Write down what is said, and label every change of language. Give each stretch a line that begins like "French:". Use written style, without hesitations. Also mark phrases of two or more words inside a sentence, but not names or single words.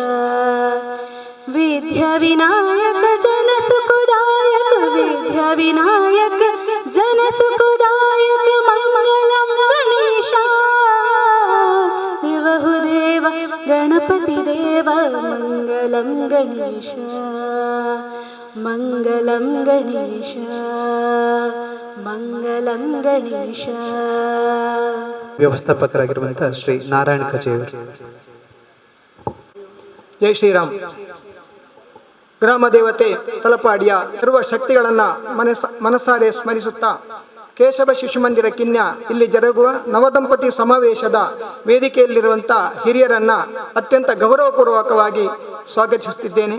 Sanskrit: विद्याविनायक जनसुखदायक विद्याविनायक जनसुखदायक मङ्गलं गणेश देवहुदेव गणपतिदेव मङ्गलं गणेश मङ्गलं गणेश ಮಂಗಲಂ ಗಣೇಶ.
Kannada: ವ್ಯವಸ್ಥಾಪಕರಾಗಿರುವಂಥ ಶ್ರೀ ನಾರಾಯಣ ಕಚೇರಿ. ಜೈ ಶ್ರೀರಾಮ್. ಗ್ರಾಮ ದೇವತೆ ತಲಪಾಡಿಯ ಸರ್ವ ಶಕ್ತಿಗಳನ್ನು ಮನಸಾರೆ ಸ್ಮರಿಸುತ್ತಾ ಕೇಶವ ಶಿಶು ಮಂದಿರ ಕಿನ್ಯ ಇಲ್ಲಿ ಜರುಗುವ ನವದಂಪತಿ ಸಮಾವೇಶದ ವೇದಿಕೆಯಲ್ಲಿರುವಂಥ ಹಿರಿಯರನ್ನು ಅತ್ಯಂತ ಗೌರವಪೂರ್ವಕವಾಗಿ ಸ್ವಾಗತಿಸುತ್ತಿದ್ದೇನೆ.